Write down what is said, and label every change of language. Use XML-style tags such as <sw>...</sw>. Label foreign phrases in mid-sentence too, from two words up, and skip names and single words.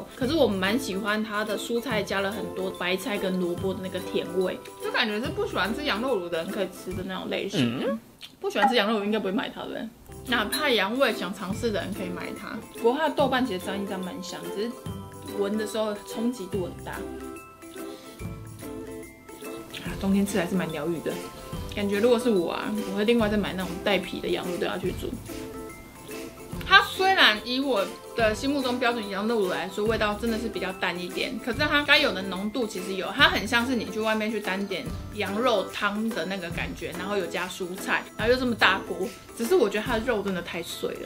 <zh>可是我蠻喜歡它的蔬菜加了很多白菜跟蘿蔔的那個甜味，就感覺是不喜歡吃羊肉爐的人可以吃的那種類型。不喜歡吃羊肉爐應該不會買它的，哪怕羊味想嘗試的人可以買它。不過它的豆瓣其實沾一沾蠻香，只是聞的時候衝擊度很大。冬天吃還是蠻療癒的。感覺如果是我啊，我會另外再買那種帶皮的羊肉都要去煮。它雖然以我的心目中標準羊肉爐來說，味道真的是比較淡一點，可是它該有的濃度其實有，它很像是你去外面去單點羊肉湯的那個感覺，然後有加蔬菜，然後又這麼大鍋，只是我覺得它的肉真的太碎了。</zh>